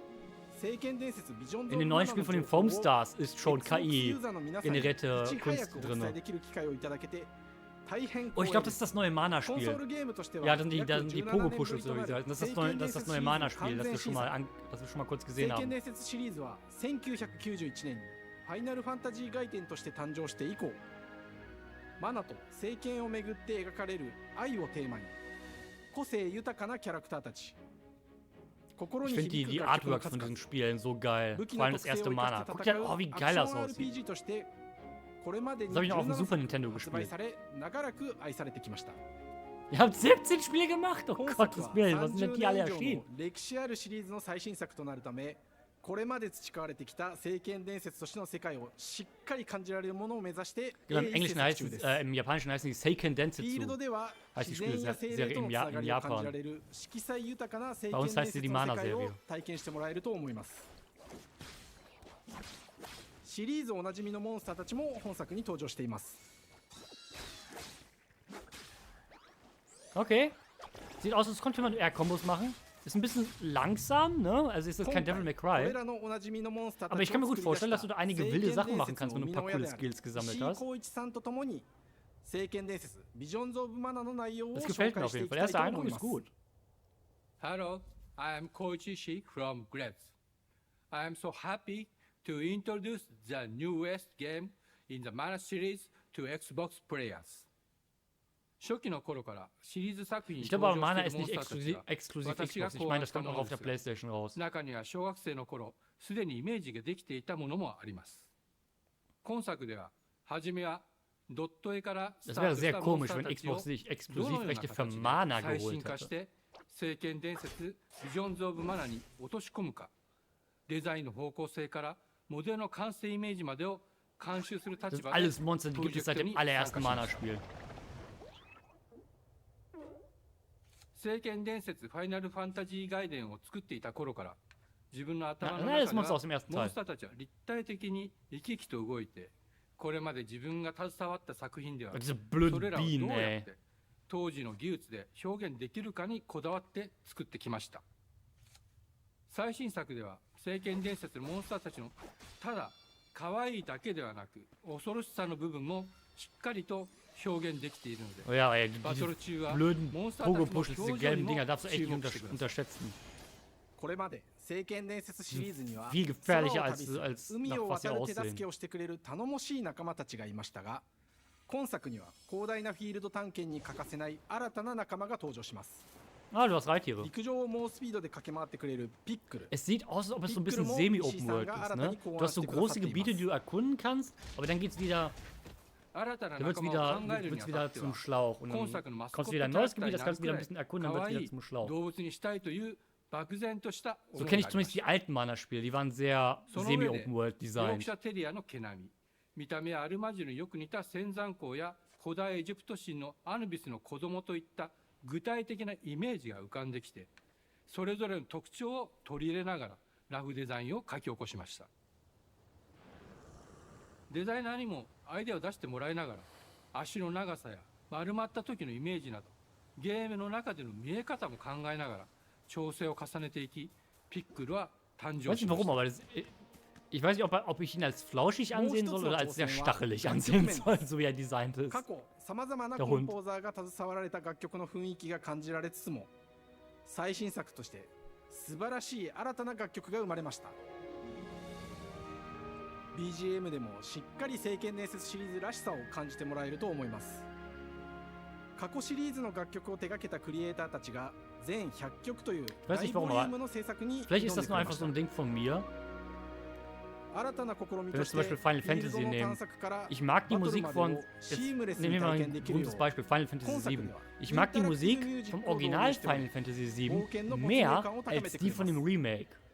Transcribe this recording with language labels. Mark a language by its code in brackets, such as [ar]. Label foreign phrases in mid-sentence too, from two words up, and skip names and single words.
[de] In den neuen Spielen von den Foam Stars ist schon KI-generierte Kunst drin. Oh, ich glaube, das ist das neue Mana-Spiel. Ja, dann die Pogo-Push oder wie sie heißen. Das ist das neue Mana-Spiel, das wir schon mal kurz gesehen haben. [ja] ファイナルファンタジー外伝として誕生して以降、マナと聖剣をめぐって描かれる愛をテーマに、個性豊かなキャラクターたち。 [de] Ich finde die Artworks von diesen Spielen so geil. Vor allem das erste Mana. Guck dir, oh, wie geil das aussieht. Das habe ich noch auf dem Super Nintendo gespielt. Ihr habt 17 Spiele gemacht? Oh Gottes Willen, was sind denn die alle erschienen? [ja] これまで培われてきた聖剣伝説としての世界をしっかり感じられるものを目指して [de] Genau, im Englischen heißt es, im Japanischen heißen die Seiken Densetsu. Heißt die Spielserie in Japan. Bei uns heißt sie die Mana-Serie. [ja] シリーズおなじみのモンスターたちも本作に登場しています。 [de] Okay. Sieht aus, als könnte man R-Kombos machen. Ist ein bisschen langsam, ne? Also ist das kein Devil May Cry. Aber ich kann mir gut vorstellen, dass du da einige wilde Sachen machen kannst, wenn du ein paar coole Skills gesammelt hast. Das gefällt mir auf jeden Fall. Der erste Eindruck ist gut. [en] Hello, I am Koichi Ishii from Grabs. I am so happy to introduce the newest game in the Mana series to Xbox players. [de] Ich glaube aber, Mana ist nicht exklusiv Xbox. Ich meine, das kommt auch auf der PlayStation raus. Das wäre sehr komisch, wenn Xbox sich Exklusivrechte für Mana geholt hätte. Das sind alles Monster, die gibt es seit dem allerersten Mana-Spiel. [ja] 聖剣伝説ファイナルファンタジー外伝を作っていた頃から自分の頭の中ではモンスターたちは立体的に生き生きと動いてこれまで自分が携わった作品ではそれらをどうやって当時の技術で表現できるかにこだわって作ってきました。最新作では聖剣伝説のモンスターたちのただ可愛いだけではなく恐ろしさの部分もしっかりと [de] Oh ja, ey, diese blöden Pogo-Pushes, diese gelben Dinger, darfst du echt nicht unterschätzen. Viel gefährlicher als nach was sie aussehen. [ja] 今作には広大なフィールド探検に欠かせない新たな仲間が登場します。 [de] Ah, du hast Reittiere. Es sieht aus, als ob es so ein bisschen semi-open-world ist, ne? Du hast so große Gebiete, die du erkunden kannst, aber dann geht's wieder... Da wird's wieder zum Schlauch. Und dann kommst du wieder ein neues Gebiet, das kannst du wieder ein bisschen erkunden, dann wird's wieder zum Schlauch. So kenne ich zumindest die alten Mana-Spiele, die waren sehr semi-open-world-designt. [ja] 見た目アルマジュによく似た仙山港や古代エジプト神のアヌビスの子供といった具体的なイメージが浮かんできて、それぞれの特徴を取り入れながらラフデザインを書き起こしました。デザイナーにもアイデアを出してもらいながら、足の長さや丸まった時のイメージなど、ゲームの中での見え方も考えながら調整を重ねていき、ピックルは誕生しました。 [de] Ich weiß nicht, ob ich ihn als flauschig ansehen soll oder als sehr stachelig ansehen soll, so wie er designt ist. Der Hund. [ja] 最新作として素晴らしい新たな楽曲が生まれました。BGM でもしっかり聖剣伝説シリーズらしさを感じてもらえると思います。過去シリーズの楽曲を手掛けたクリエイターたちが全100曲という大ボリュームの制作に挑んでくれました。 [de] Vielleicht ist das nur einfach so ein Ding von mir. Wenn wir zum Beispiel Final Fantasy nehmen, ich mag die Musik von, jetzt nehmen wir mal ein gutes Beispiel, Final Fantasy VII. Ich mag die Musik vom Original Final Fantasy VII mehr als die von dem Remake.